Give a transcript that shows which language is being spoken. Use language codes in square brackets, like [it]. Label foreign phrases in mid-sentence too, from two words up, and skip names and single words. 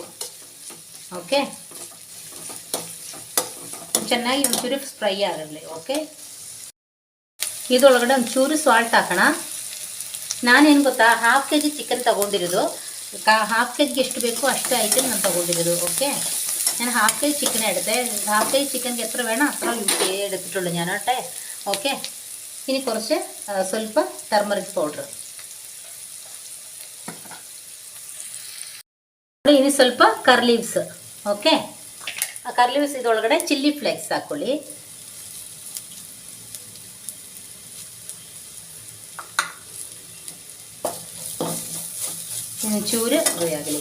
[kn] ಓಕೆ, ಚೆನ್ನಾಗಿ ಒಂಚೂರು ಫ್ರೈ ಆಗಲಿ. ಓಕೆ, ಇದರೊಳಗಡೆ ಒಂಚೂರು ಸಾಲ್ಟ್ ಹಾಕೋಣ. ನಾನೇನು ಗೊತ್ತಾ, [en] half k g chicken [kn] ತೊಗೊಂಡಿರೋದು. ಹಾಫ್ ಕೆ ಜಿಗೆ ಎಷ್ಟು ಬೇಕೋ ಅಷ್ಟೇ ಐಟಮ್ ನಾನು ತೊಗೊಂಡಿರೋದು. [ml] ഓക്കെ, ഞാൻ [en] half k g chicken [ml] എടുത്തേ. [en] half k g [ml] ചിക്കൻക്ക് എത്ര വേണം അത്ര എടുത്തിട്ടുള്ളൂ ഞാൻ കേട്ടെ. ഓക്കെ, ഇനി കുറച്ച് [kn] ಸ್ವಲ್ಪ [en] turmeric powder, [kn] ಇನ್ನು ಸ್ವಲ್ಪ ಕರ್ಲೀವ್ಸ್. ಓಕೆ, ಆ ಕರ್ಲೀವ್ಸ್ ಇದರೊಳಗಡೆ [en] chilli flakes [kn] ಹಾಕ್ಕೊಳ್ಳಿ. ಒಂಚೂರು ಆಗಲಿ.